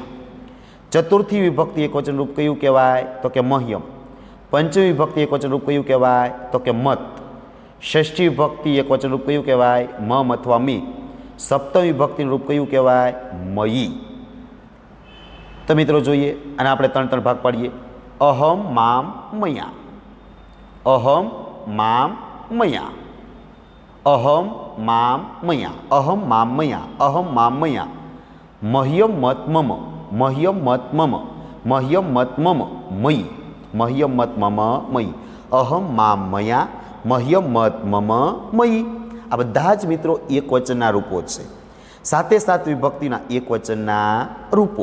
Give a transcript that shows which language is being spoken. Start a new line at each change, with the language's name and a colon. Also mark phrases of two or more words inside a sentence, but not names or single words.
Gujarati: ચતુર્થી વિભક્તિ એકવચન રૂપ કયું કહેવાય? તો કે મહ્યમ. પંચમી વિભક્તિ એકવચન રૂપ કયું કહેવાય? તો કે મત. ષષ્ઠી વિભક્તિ એકવચન રૂપ કયું કહેવાય? મમ અથવા મી. સપ્તમી વિભક્તિનું રૂપ કયું કહેવાય? મયી. તો મિત્રો જોઈએ, અને આપણે 3 ભાગ પાડીએ.
Sanskrit: अहम माम मया, अहम माम मया, अहम माम मया, अहम माम मया, अहम माम मया, मह्यम मत मम, मह्यम मत मम, मह्यम मत मम मयी, मह्यम मत मम मयी, अहम माम मया, मह्यम मत मम मयी.
Gujarati: આ બધા જ મિત્રો એકવચનના રૂપો છે. 7 વિભક્તિના એકવચનના રૂપો.